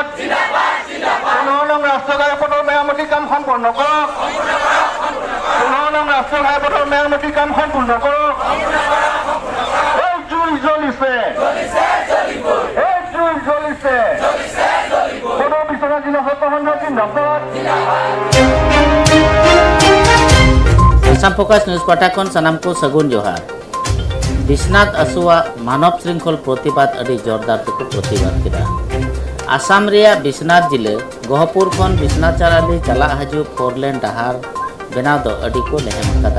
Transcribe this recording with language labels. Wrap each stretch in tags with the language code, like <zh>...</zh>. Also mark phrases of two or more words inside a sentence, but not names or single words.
<as>15 নং ৰাষ্ট্ৰীয় ঘাইপথৰ মেৰামতি কাম সম্পন্ন কৰক। 15 নং ৰাষ্ট্ৰীয় ঘাইপথৰ মেৰামতি কাম সম্পূৰ্ণ কৰক। এই জুই জ্বলিছে, এই জুই জ্বলিছে। সদৌ বিশ্বনাথ জিলা তহন্ত জিন্দাবাদ।</as> <sat>Asam Fokus News Patakon sanamku sagun johar. Bisnath Asua Manop Sringkhol Protibad adi jordar tuku protibad kita. Asam ria Bisnath jile Gohapur kon Bisnath Charali chala haju 4 lane dahar benaw do adi ko lehem akada.</sat>